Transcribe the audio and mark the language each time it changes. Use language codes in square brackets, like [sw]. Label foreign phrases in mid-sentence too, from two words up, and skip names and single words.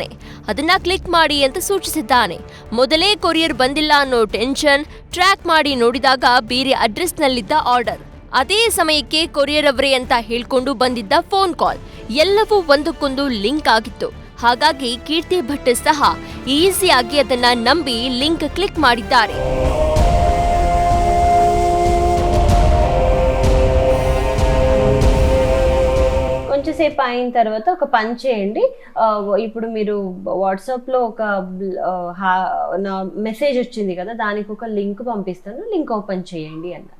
[kn] ಅದನ್ನ ಕ್ಲಿಕ್ ಮಾಡಿ ಅಂತ ಸೂಚಿಸಿದ್ದಾನೆ. ಮೊದಲೇ ಕೊರಿಯರ್ ಬಂದಿಲ್ಲ ಅನ್ನೋ ಟೆನ್ಷನ್. ಟ್ರ್ಯಾಕ್ ಮಾಡಿ ನೋಡಿದಾಗ ಬೇರೆ ಅಡ್ರೆಸ್ನಲ್ಲಿದ್ದ ಆರ್ಡರ್. ಅದೇ ಸಮಯಕ್ಕೆ ಕೊರಿಯರ್ ಅವರೇ ಅಂತ ಹೇಳ್ಕೊಂಡು ಬಂದಿದ್ದ [en] phone call. [kn] ಎಲ್ಲವೂ ಒಂದಕ್ಕೊಂದು ಲಿಂಕ್ ಆಗಿತ್ತು. ಹಾಗಾಗಿ ಕೀರ್ತಿ ಭಟ್ ಸಹ ಈಸಿಯಾಗಿ ಅದನ್ನ ನಂಬಿ [en] link click [kn] ಮಾಡಿದ್ದಾರೆ. [te] కొంచెంసేపు అయిన తర్వాత ఒక పని చేయండి. ఇప్పుడు మీరు వాట్సాప్లో ఒక నా మెసేజ్ వచ్చింది కదా, దానికి ఒక లింక్ పంపిస్తాను, [en] link open [te] చేయండి అన్నారు.